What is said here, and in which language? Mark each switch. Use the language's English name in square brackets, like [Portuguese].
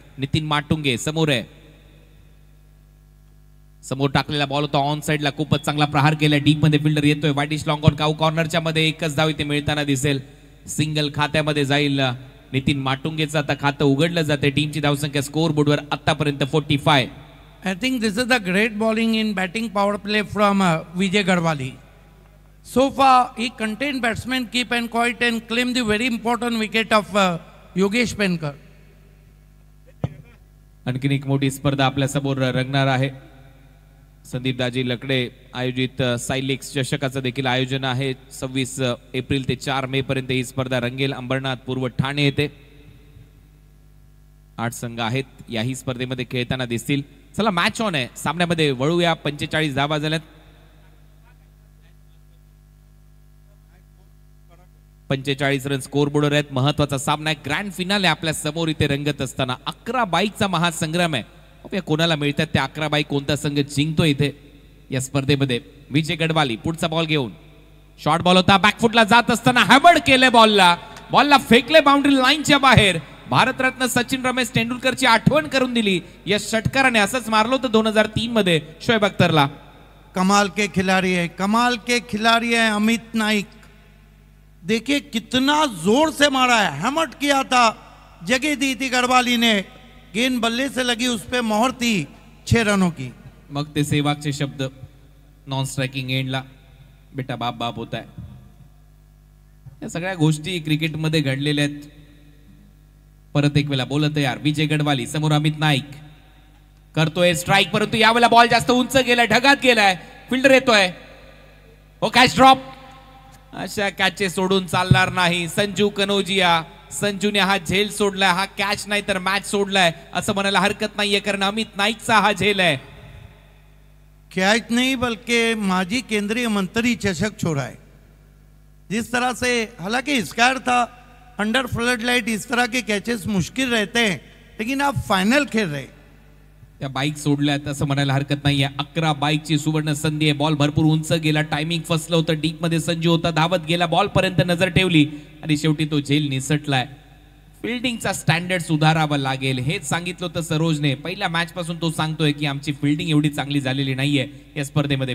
[Marathi] नितीन माटुंगे समोर आहे, समोर टाकलेला बॉल होता ऑन साइडला, खूपच चांगला प्रहार केला. डीप मध्ये फिल्डर येतोय, वाईडिश लॉंग ऑन काऊ कॉर्नरच्या मध्ये एकच धाव इथे मिळताना दिसेल. सिंगल खात्यामध्ये जाईल नितीन माटुंगेचं. आता खातं उघडलं जाते. टीमची धावसंख्या स्कोअर बोर्डवर आतापर्यंत 45. [English] I think this is a great bowling in batting power play from Vijay Garwali. So far, he contained batsmen keep and quiet and claimed the very important wicket of Yogesh Penkar. [Marathi] आणखीन एक मोठी स्पर्धा आपल्या समोर रंगणार आहे. संदीप दाजी लकडे आयोजित सायलेक्स चषकाचं देखील आयोजन आहे. 26 एप्रिल ते 4 मे पर्यंत ही स्पर्धा रंगेल. अंबरनाथ पूर्व ठाणे येथे 8 संघ आहेत याही स्पर्धेमध्ये खेळताना दिसतील. चला मॅच ऑन आहे, सामन्यामध्ये वळूया. 45 धावा झाल्यात. 45 रन स्कोर बोर्डवर आहेत. महत्वाचा सामना आहे, ग्रँड फिनाले आपल्या समोर इथे रंगत असताना 11 बाईकचा महासंग्राम आहे. कोणाला मिळतात त्या 11 बाईक, कोणता संघ जिंकतो इथे या स्पर्धेमध्ये. विजय गडवाली पुढचा बॉल घेऊन, शॉर्ट बॉल होता, बॅकफुटला जात असताना हॅबर्ड केले बॉलला फेकले बाउंड्री लाईनच्या बाहेर. भारतरत्न सचिन रमेश तेंडुलकरची आठवण करून दिली या षटकाराने. असंच मारलं होतं 2003 मध्ये शोएब अख्तरला. [Hindi] कमाल के खिलाड़ी है अमित नाइक. देखिए कितना जोर से मारा है, हैमट किया था, जगह दी थी गढ़वाली ने, गेंद बल्ले से लगी, उस पे मोहर थी 6 रनों की. [Marathi] मग ते सेवागचे शब्द नॉन स्ट्रायकिंग एंडला, बेटा बाप बाप होत आहे. या सगळ्या गोष्टी क्रिकेटमध्ये घडलेल्या आहेत. परत एक वेळा बोलत यार विजय गडवाली, समोर अमित नाईक करतोय स्ट्राइक, परंतु यावेळेला बॉल जास्त उंच गेलाय, ढगात गेलाय, फिल्डर येतोय, हो कॅच ड्रॉप. अशा कॅचेस सोडून चालणार नाही. संजू कनोजिया, संजूने हा झेल सोडलाय, हा कॅच नाही तर मॅच सोडलाय असं म्हणायला हरकत नाहीये, कारण अमित नाईकचा हा झेल आहे. [Hindi] कैच नहीं बल्कि माजी केंद्रीय मंत्री चषक छोड़ा है. जिस तरह से हालांकि स्क्वायर था, अंडर फ्लड लाइट, इस तरह के कैचेस मुश्किल रहते हैं, लेकिन आप फाइनल खेल रहे. [Marathi] त्या बाईक सोडल्यात असं म्हणायला हरकत नाहीये. 11 बाईकची सुवर्ण संधी आहे. बॉल भरपूर उंच गेला, टायमिंग फसलं होतं, डीप मध्ये संजू होता, धावत गेला, बॉल पर्यंत नजर ठेवली आणि शेवटी तो झेल निसटलाय. फिल्डिंगचा स्टँडर्ड सुधारावा लागेल हेच सांगितलं होतं सरोजने. पहिल्या मॅच पासून तो सांगतोय की आमची फिल्डिंग एवढी चांगली झालेली नाहीये या स्पर्धेमध्ये.